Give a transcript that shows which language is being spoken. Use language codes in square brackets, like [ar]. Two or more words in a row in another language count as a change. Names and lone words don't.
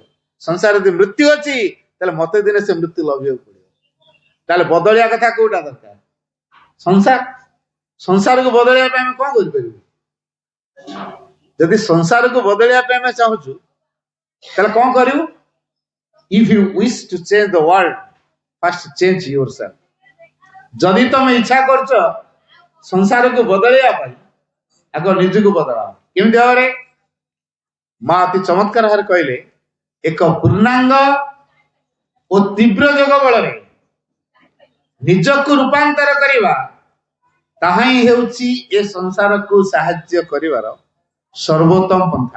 [or] ସଂସାରରେ ଯଦି ମୃତ୍ୟୁ ଅଛି, ତାହେଲେ ମତେ ଦିନେ ସେ ମୃତ୍ୟୁ ଲଭିବାକୁ ପଡିବ। ତାହେଲେ ବଦଳିବା କଥା କୋଉଟା ଦରକାର? ସଂସାର। ସଂସାରକୁ ବଦଳିବା ପାଇଁ ଆମେ କଣ କରିପାରିବୁ? ଯଦି ସଂସାରକୁ ବଦଳିବା ପାଇଁ ଆମେ ଚାହୁଁଛୁ, ତାହେଲେ କଣ କରିବୁ? [en] If you wish to change the world, first change yourself. [or] ଯଦି ତମେ ଇଚ୍ଛା କରୁଛ ସଂସାରକୁ ବଦଳିବା ପାଇଁ, ଆଗ ନିଜକୁ ବଦଳାଅ। କେମିତି ଭାବରେ? ମା ଅତି ଚମତ୍କାର ଭାବରେ କହିଲେ, ଏକ ପୂର୍ଣ୍ଣାଙ୍ଗ ଓ ତୀବ୍ର ଯୋଗ ବଳରେ ନିଜକୁ ରୂପାନ୍ତର କରିବା, ତାହା ହିଁ ହେଉଛି ଏ ସଂସାରକୁ ସାହାଯ୍ୟ କରିବାର ସର୍ବୋତ୍ତମ ପନ୍ଥା।